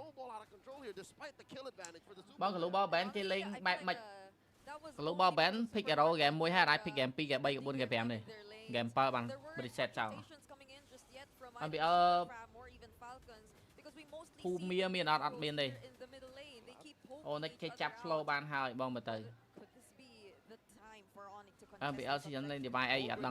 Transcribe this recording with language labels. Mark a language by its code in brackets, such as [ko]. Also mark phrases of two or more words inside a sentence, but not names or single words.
[en] Snowball out of control here despite the kill advantage for the Super [km] បង [en] global ban [km] គេលេងបែបម៉េច [en] global ban pick arrow game 1 [km] ហើយអាច pick [en] game 2 game 3 game 4 game 5 [km] ទេ [en] game 7 [km] បាន reset ចោល MPL ភូមាមានអត់មានទេអូនិចគេចាប់ flow បានហើយបងមើលទៅ MPL season លេង device អីអត់ដឹង